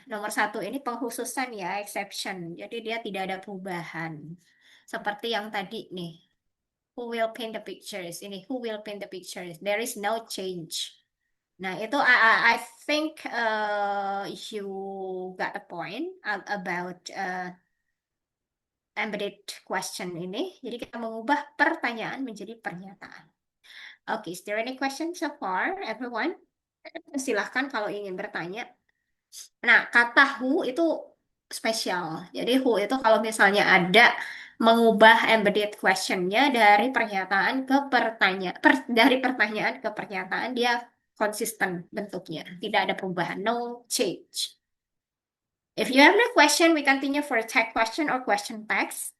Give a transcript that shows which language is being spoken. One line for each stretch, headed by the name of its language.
Indonesian: Nomor satu ini pengkhususan ya, exception. Jadi dia tidak ada perubahan. Seperti yang tadi nih.
English: Who will paint the pictures?
Indonesian: Ini
English: who will paint the pictures? There is no change.
Indonesian: Nah, itu
English: I think you got the point about embedded question ini.
Indonesian: Jadi kita mengubah pertanyaan menjadi pernyataan. Oke,
English: is there any question so far, everyone?
Indonesian: Silahkan kalau ingin bertanya. Nah, kata who itu spesial. Jadi who itu kalau misalnya ada mengubah embedded questionnya dari pernyataan ke pertanyaan, dari pertanyaan ke pernyataan dia konsisten bentuknya, tidak ada perubahan,
English: no change. If you have no question, we continue for tag question or question text.